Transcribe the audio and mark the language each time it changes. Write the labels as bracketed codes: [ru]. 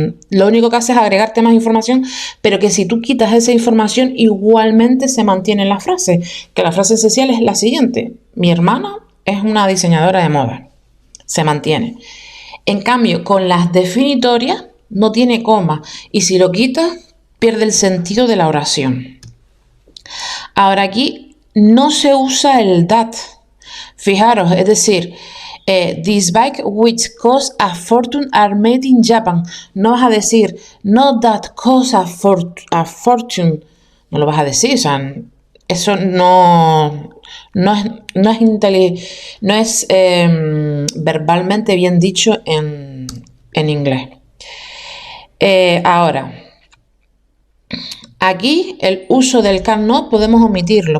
[es] Lo único que hace es agregarte más información, pero que si tú quitas esa información igualmente se mantiene en la frase, que la frase esencial es la siguiente: mi hermana es una diseñadora de moda. Se mantiene. En cambio, con las definitorias no tiene coma y si lo quitas pierde el sentido de la oración. Ahora aquí no se usa el that. Fijaros, es decir, [en] these bikes which cost a fortune are made in Japan. [es] No vas a decir [en] not that cost a fortune. [es] No lo vas a decir, o sea, eso no es verbalmente bien dicho en inglés. Ahora, aquí el uso del can no podemos omitirlo.